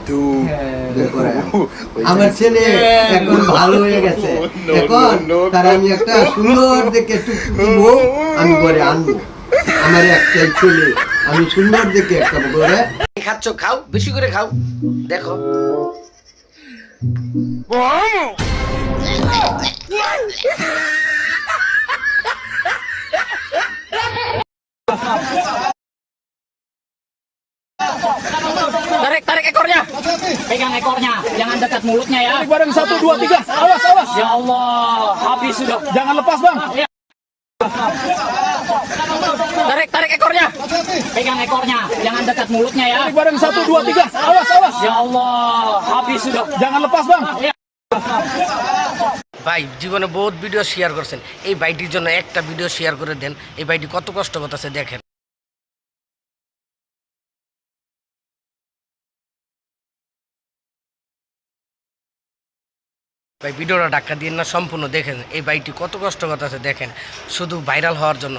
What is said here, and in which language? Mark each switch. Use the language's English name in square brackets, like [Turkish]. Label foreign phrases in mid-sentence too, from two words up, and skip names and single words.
[Bangla] আমার ছেলে এখন ভালো হয়ে গেছে, এখন তার আমি একটা সুন্দর দেখে টুকটুকি বউ আমি ঘরে আনবো। আমার একটাই ছেলে, আমি সুন্দর দেখে একটা ঘরে। খাচ্ছ খাও, বেশি করে খাও, দেখো। [Indonesian] Tarik ekornya. Pegang ekornya, jangan dekat mulutnya ya. Tarik bareng 1, 2, 3. Awas, awas. [Arabic] Ya Allah, [Indonesian] habis sudah. Jangan lepas, Bang. Ya. Tarik ekornya. Pegang ekornya, jangan dekat mulutnya ya. Tarik bareng 1, 2, 3. Awas, awas. [Arabic] Ya Allah, [Indonesian] habis sudah. Jangan lepas, Bang. Ya. [Bangla] ভাই জীবনে বহুত ভিডিও শেয়ার করছেন, এই ভাইটির জন্য একটা ভিডিও শেয়ার করে দেন। এই ভাইটি কত কষ্ট করতেছে দেখেন। ভাই ভিডিওটা ধাক্কা দিয়ে না, সম্পূর্ণ দেখেন এই ভাইটি কত কষ্ট করতেছে দেখেন, শুধু ভাইরাল হওয়ার জন্য।